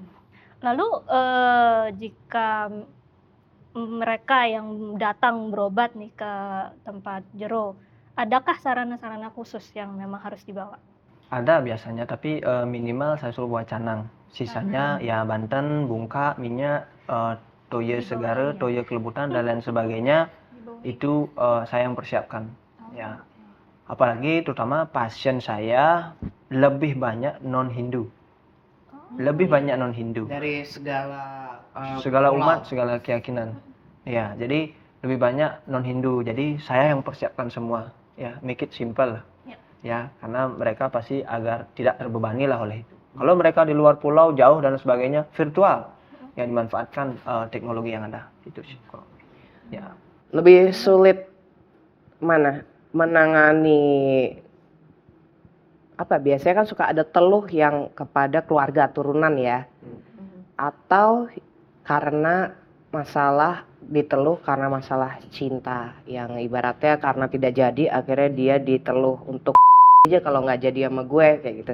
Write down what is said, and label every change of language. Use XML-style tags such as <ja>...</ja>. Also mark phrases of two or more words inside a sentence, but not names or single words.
<id>Lalu jika mereka yang datang berobat nih ke tempat Jero, adakah sarana-sarana khusus yang memang harus dibawa? Ada biasanya, tapi minimal saya suruh bawa canang. Sisanya ya Banten, bungka, minyak,</id> <ban>toye segara, toye kelebutan</ban> <id>dan lain sebagainya. Itu saya yang persiapkan. Ya. Apalagi terutama pasien saya lebih banyak non-Hindu. Lebih banyak non-Hindu. Dari segala Segala umat, segala keyakinan. Ya, jadi lebih banyak non-Hindu. Jadi saya yang persiapkan semua. Ya,</id> <en>make it simple.</en> <id>Ya, karena mereka pasti agar tidak terbebani lah oleh itu. Kalau mereka di luar pulau, jauh dan sebagainya, virtual. Yang dimanfaatkan teknologi yang ada. Itu sih. Ya. lebih sulit mana menangani apa biasanya kan suka ada teluh yang kepada keluarga turunan ya, atau karena masalah diteluh karena masalah cinta yang ibaratnya karena tidak jadi akhirnya dia diteluh untuk aja kalau nggak jadi sama gue kayak gitu.</id>